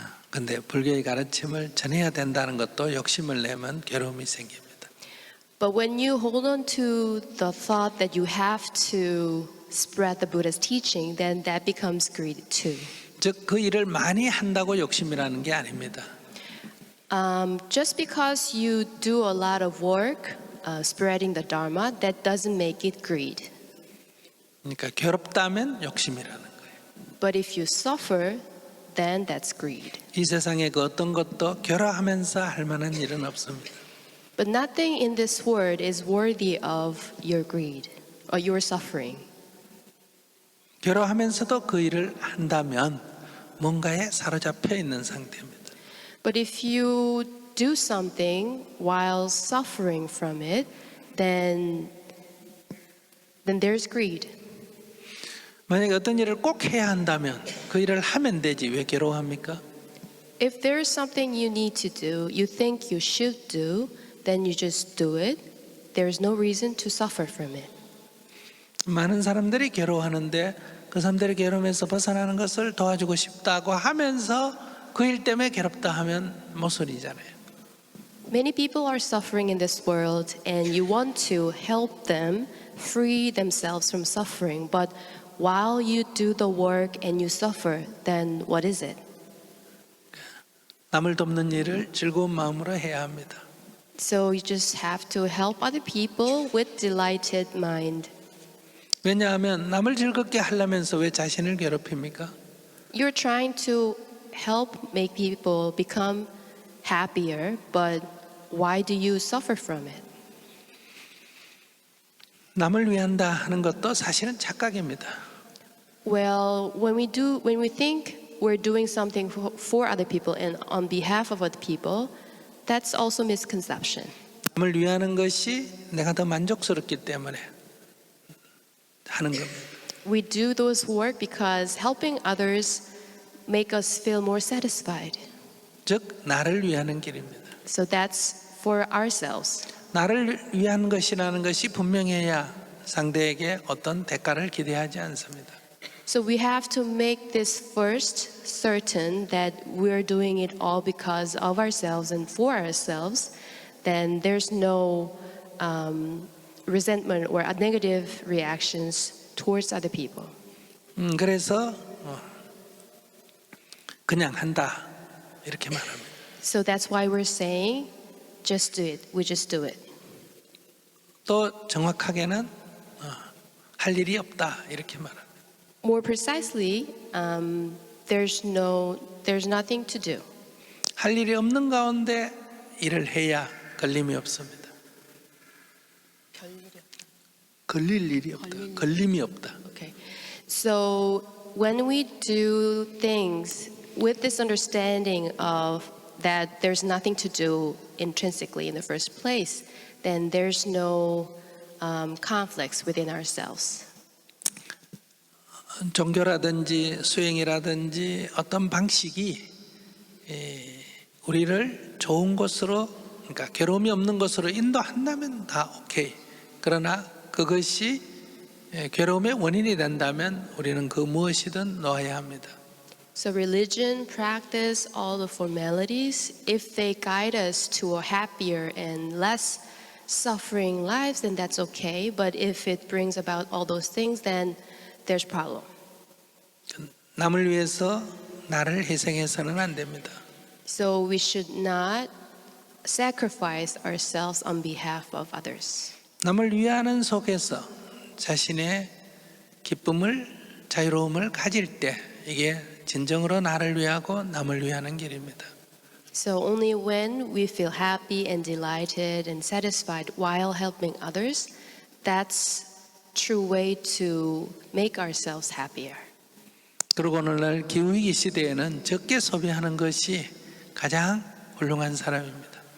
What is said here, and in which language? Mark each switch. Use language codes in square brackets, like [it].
[ko] 근데 불교의 가르침을 전해야 된다는 것도 욕심을 내면 괴로움이 생깁니다. [en] But when you hold on to the thought that you have to spread the Buddha's teaching, then that becomes greed too. [ko] 즉 그 일을 많이 한다고 욕심이라는 게 아닙니다. [en] Just because you do a lot of work spreading the Dharma, that doesn't make it greed. [ko] 그러니까 괴롭다면 욕심이라는 거예요. [en] But if you suffer, then that's greed. [ko] 이 세상에 그 어떤 것도 괴로워하면서 할 만한 일은 없습니다. [en] But nothing in this world is worthy of your greed or your suffering. [ko] 괴로워하면서도 그 일을 한다면 뭔가에 사로잡혀 있는 상태입니다. [en] But if you do something while suffering from it, then there's greed. [ko] 만약에 어떤 일을 꼭 해야 한다면 그 일을 하면 되지 왜 괴로워합니까? [en] If there is something you need to do, you think you should do, then you just do it. There's no reason to suffer from it. [ko] 많은 사람들이 괴로워하는데 그 사람들이 괴로움에서 벗어나는 것을 도와주고 싶다고 하면서 그 일 때문에 괴롭다 하면 모순이잖아요. [en] Many people are suffering in this world and you want to help them free themselves from suffering. But while you do the work and you suffer, then what is it? [ko] 남을 돕는 일을 즐거운 마음으로 해야 합니다. [en] So you just have to help other people with delighted mind. [ko] 왜냐하면 남을 즐겁게 하려면서 왜 자신을 괴롭힙니까? [en] You're trying to help make people become happier, but why do you suffer from it? [ko] 남을 위한다 하는 것도 사실은 착각입니다. [en] Well, when we think we're doing something for other people and on behalf of other people, that's also misconception. [ko] 남을 위하는 것이 내가 더 만족스럽기 때문에 하는 겁니다. [en] We do those work because helping others make us feel more satisfied. [ko] 즉 나를 위하는 길입니다. [en] So that's for ourselves. [ko] 나를 위한 것이라는 것이 분명해야 상대에게 어떤 대가를 기대하지 않습니다. [en] So we have to make this first certain that we're doing it all because of ourselves and for ourselves. Then there's no resentment or negative reactions towards other people. [ko] 그래서 그냥 한다 이렇게 말합니다. [en] So that's why we're saying, just do it. We just do it. [ko] 또 정확하게는 할 일이 없다 이렇게 말합니다. [en] More precisely, there's nothing to do. [ko] 할 일이 없는 가운데 일을 해야 걸림이 없습니다. 걸릴 일이 없다. 걸림이 없다. [en] Okay. So when we do things with this understanding of that there's nothing to do intrinsically in the first place, then there's no conflicts within ourselves. [ko] 종교라든지 수행이라든지 어떤 방식이 우리를 좋은 곳으로 그러니까 괴로움이 없는 곳으로 인도한다면 다 오케이. 그러나 그것이 괴로움의 원인이 된다면 우리는 그 무엇이든 놓아야 합니다. [en] So religion, practice, all the formalities, if they guide us to a happier and less suffering lives, then that's okay. But if it brings about all those things, then there's problem. [ko] 남을 위해서 나를 희생해서는 안 됩니다. [en] So we should not sacrifice ourselves on behalf of others. [ko] 남을 위하는 속에서 자신의 기쁨을 자유로움을 가질 때 이게 진정으로 나를 위하고 남을 위하는 길입니다. [en] So only when we feel happy and delighted and satisfied while helping others, that's true way to make ourselves happier. [ko] 그리고 오늘날 기후위기 시대에는 적게 소비하는 것이 가장 훌륭한 사람입니다.